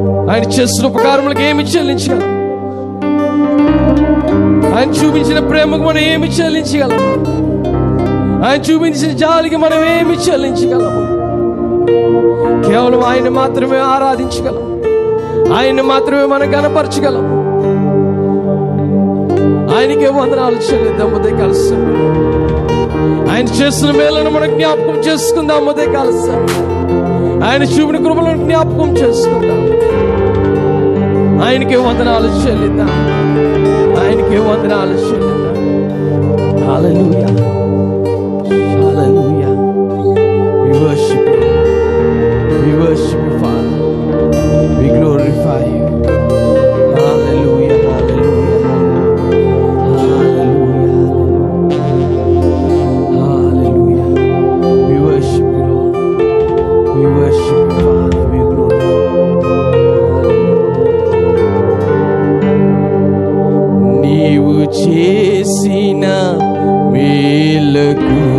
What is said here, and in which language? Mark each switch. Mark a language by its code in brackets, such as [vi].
[te] ఆయన చేసిన ఉపకారములకు ఏమి చెల్లించగలం ఆయన చూపించిన ప్రేమకు మనం ఏమి చెల్లించగలం ఆయన చూపించిన జాలికి మనం ఏమి చెల్లించగలము కేవలం ఆయన మాత్రమే ఆరాధించగలం ఆయన మాత్రమే మనం గణపరచగలం ఆయనకే వందనాలు చెల్లిద్దాం ఉదయ కలిసి ఆయన చేసిన మేలను మనం జ్ఞాపకం చేసుకుందాం ఉదయ కలిసి ఆయన చూపిన కృపలను జ్ఞాపకం చేసుకుందాం ఆయనకే వందనాలు చెల్లిద్దాం, ఆయనకే వందనాలు చెల్లిద్దాం. హల్లెలూయా, హల్లెలూయా. [en] We worship you, we worship you, Father, we glorify you. Hallelujah, hallelujah, hallelujah, hallelujah. We worship you, Lord, we worship you, Father, we glorify you. [te] నీవు చేసిన మేలకు,